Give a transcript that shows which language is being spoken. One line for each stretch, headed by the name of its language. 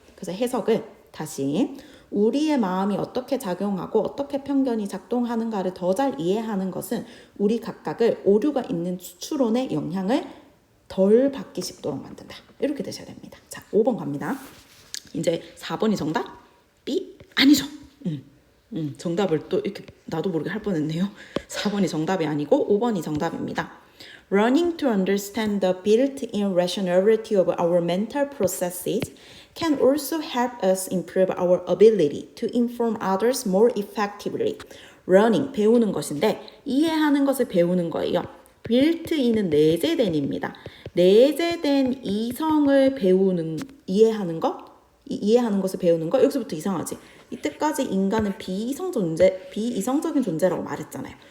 Korean: 그래서 해석을 다시 우리의 마음이 어떻게 작용하고 어떻게 편견이 작동하는가를 더 잘 이해하는 것은 우리 각각을 오류가 있는 추론의 영향을 덜 받기 쉽도록 만든다. 이렇게 되셔야 됩니다. 자, 5번 갑니다. 이제 4번이 정답? B? 아니죠. 정답을 또 이렇게 나도 모르게 할 뻔했네요. 4번이 정답이 아니고 5번이 정답입니다.
English: Learning to understand the built-in rationality of our mental processes can also help us improve our ability to inform others more effectively.
Korean: Learning, 배우는 것인데 이해하는 것을 배우는 거예요. built-in은 내재된입니다. 내재된 이성을 배우는, 이해하는 것을 배우는 거. 여기서부터 이상하지. 이때까지 인간은 비이성적인 존재라고 말했잖아요.